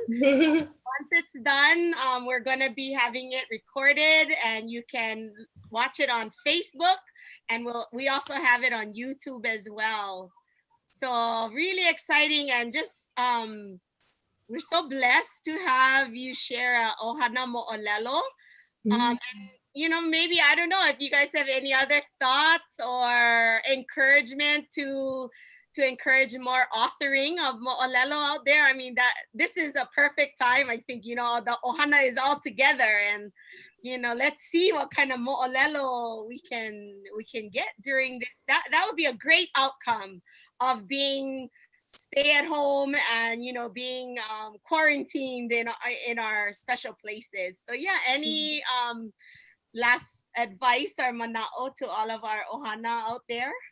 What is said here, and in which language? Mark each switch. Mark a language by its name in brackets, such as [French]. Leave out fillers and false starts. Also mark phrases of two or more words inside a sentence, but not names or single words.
[English] Once it's done, we're gonna be having it recorded, and you can watch it on Facebook, and we also have it on YouTube as well. So really exciting, and just we're so blessed to have you share a [Hawaiian] ʻohana moʻolelo. [English] And you know, maybe, I don't know if you guys have any other thoughts or encouragement to encourage more authoring of moʻolelo out there. I mean, that this is a perfect time. I think, you know, the ʻohana is all together, and you know, let's see what kind of moʻolelo we can get during this. That would be a great outcome of being stay at home and, you know, being quarantined in our special places. So yeah, any last advice or mana'o to all of our ʻohana out there?